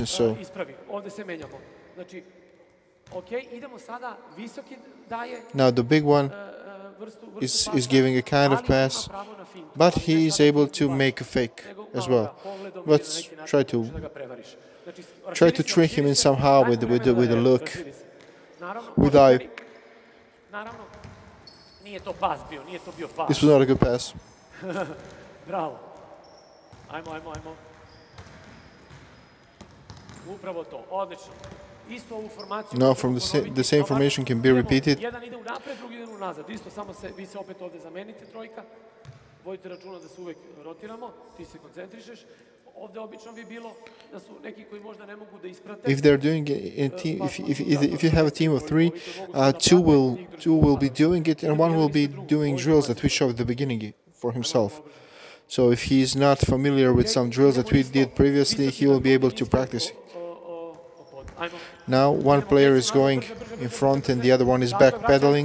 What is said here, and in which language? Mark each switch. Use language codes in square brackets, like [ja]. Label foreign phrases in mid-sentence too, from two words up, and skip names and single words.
[en] So now the big one is giving a kind of pass, but he is able to make a fake as well. Let's try to trick him in somehow with a look, with eye. This was not a good pass. [sr] Bravo. Ajmo. Upravo to, odlično. Isto ovu formaciju... [en] Now from the same formation can be repeated. [sr] Jedan ide unapred, drugi ide unazad. Isto, samo vi se opet ovdje zamenite, trojka. Vodite računa da se uvek rotiramo, ti se koncentrišeš. Ovdje obično bi bilo da su neki koji možda ne mogu da isprate. [en] If they're doing a team, if you have a team of three, two will be doing it, and one will be doing drills that we showed at the beginning for himself. So if he's not familiar with some drills that we did previously, he will be able to practice. Now one player is going in front and the other one is backpedaling.